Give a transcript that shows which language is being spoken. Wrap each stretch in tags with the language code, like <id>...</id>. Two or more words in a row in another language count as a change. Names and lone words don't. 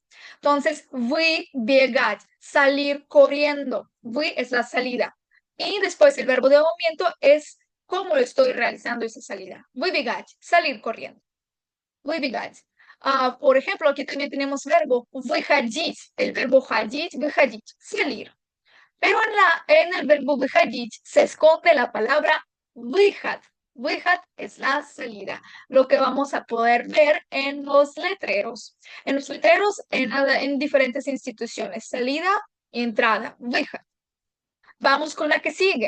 <es>Entonces, выбегать, salir corriendo. Вы es la salida. Y después el verbo de movimiento es cómo lo estoy realizando esa salida. Выбегать, salir corriendo. Выбегать. Por ejemplo, aquí también tenemos verbo выходить. El verbo ходить, выходить, salir. Pero en el verbo выходить se esconde la palabra выход. Выход es la salida, lo que vamos a poder ver en los letreros. En los letreros en diferentes instituciones. Salida y entrada. Выход. Vamos con la que sigue.</es>